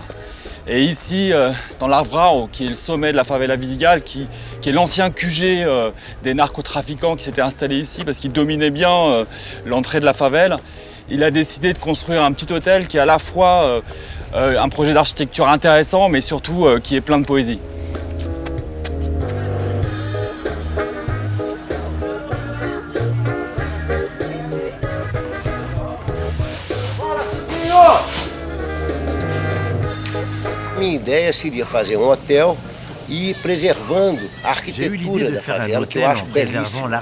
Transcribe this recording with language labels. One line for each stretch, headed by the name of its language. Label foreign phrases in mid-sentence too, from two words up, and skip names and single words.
French: Et ici, dans l'Arvrao, qui est le sommet de la favela Vidigal, qui est l'ancien QG des narcotrafiquants qui s'étaient installés ici parce qu'ils dominaient bien l'entrée de la favela, il a décidé de construire un petit hôtel qui est à la fois un projet d'architecture intéressant, mais surtout qui est plein de poésie.
Portuguese: Minha ideia seria fazer hotel e preservando a arquitetura da favela, que eu acho belíssima.